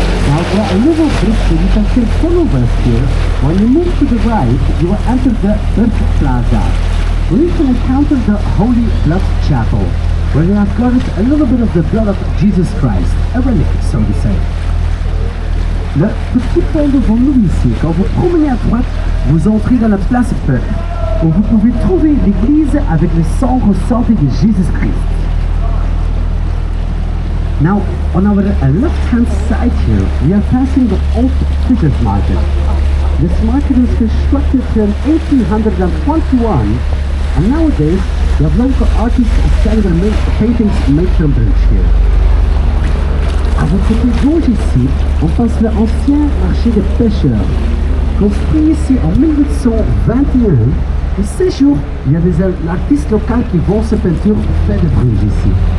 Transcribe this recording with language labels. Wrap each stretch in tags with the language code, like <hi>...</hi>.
<en>Now there are a little bridge that you can still follow us here. When you move to the right, you will enter the Earth Plaza, where you can encounter the Holy Blood Chapel, where they have guarded a little bit of the blood of Jesus Christ, a relic, so to say.</en> <fr>Le petit pont devant nous ici, quand vous promenez à droite, vous entrez dans la place Peuple, où vous pouvez trouver l'église avec le sang ressorti de Jesus Christ.</fr> <en>Now, on our left-hand side here, we are passing the Old Fisher's Market. This market was constructed in 1821, and nowadays, we have local artists selling their paintings made from bridge here.</en> <fr>À votre côté gauche ici, on passe l'ancien marché des pêcheurs, construit ici en 1821. Et ces jours, il y a des artistes locaux qui vont se peinture près de Bruges ici.</fr>